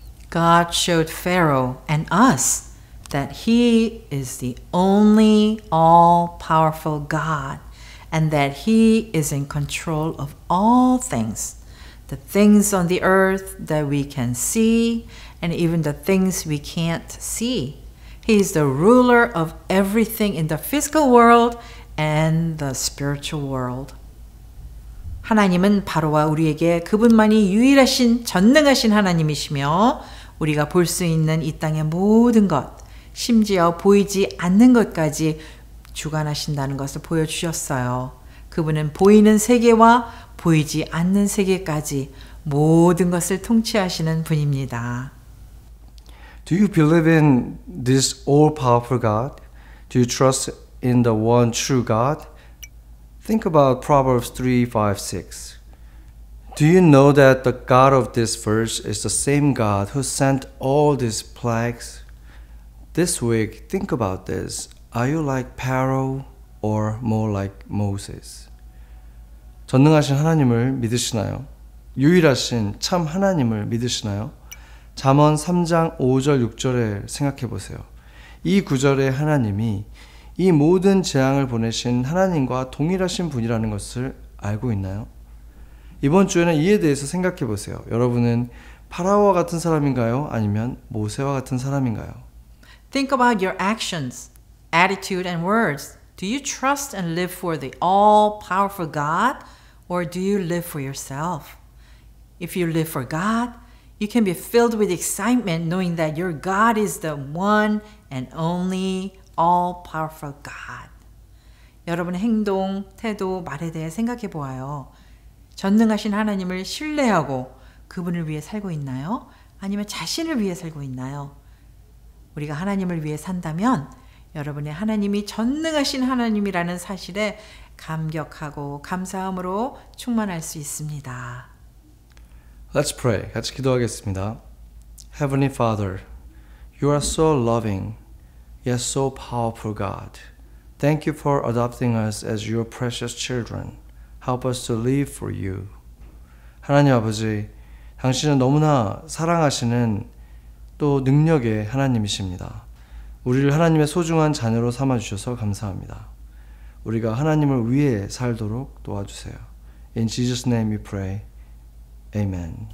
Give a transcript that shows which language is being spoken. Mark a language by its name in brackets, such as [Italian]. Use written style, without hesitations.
[English] God showed Pharaoh and us that he is the only all-powerful God and that he is in control of all things, the things on the earth that we can see and even the things we can't see. He is the ruler of everything in the physical world and the spiritual world. [Korean] 하나님은 바로와 우리에게 그분만이 유일하신 전능하신 하나님이시며 우리가 볼 수 있는 이 땅의 모든 것, 심지어 보이지 않는 것까지 주관하신다는 것을 보여주셨어요. 그분은 보이는 세계와 보이지 않는 세계까지 모든 것을 통치하시는 분입니다. [English] Do you believe in this all-powerful God? Do you trust in the one true God? Think about Proverbs 3, 5, 6. Do you know that the God of this verse is the same God who sent all these plagues? This week, think about this. Are you like Pharaoh or more like Moses? [Korean] 전능하신 하나님을 믿으시나요? 유일하신 참 하나님을 믿으시나요? 잠언 3장 5절 6절에 생각해 보세요. 이 구절에 하나님이 이 모든 재앙을 보내신 하나님과 동일하신 분이라는 것을 알고 있나요? 이번 주에는 이에 대해서 생각해 보세요. 여러분은 파라오와 같은 사람인가요? 아니면 모세와 같은 사람인가요? [English] Think about your actions, attitude, and words. Do you trust and live for the all-powerful God, or do you live for yourself? If you live for God, you can be filled with excitement knowing that your God is the one and only all-powerful God. [Korean] 여러분의 행동, 태도, 말에 대해 생각해 보아요. 전능하신 하나님을 신뢰하고 그분을 위해 살고 있나요? 아니면 자신을 위해 살고 있나요? 우리가 하나님을 위해 산다면 여러분의 하나님이 전능하신 하나님이라는 사실에 감격하고 감사함으로 충만할 수 있습니다. [English] Let's pray. [Korean] 같이 기도하겠습니다. [English] Heavenly Father, you are so loving, yet so powerful God. Thank you for adopting us as your precious children. Help us to live for you. [Korean] 하나님 아버지, 당신은 너무나 사랑하시는 또 능력의 하나님이십니다. 우리를 하나님의 소중한 자녀로 삼아주셔서 감사합니다. 우리가 하나님을 위해 살도록 도와주세요. [English] In Jesus' name we pray. Amen.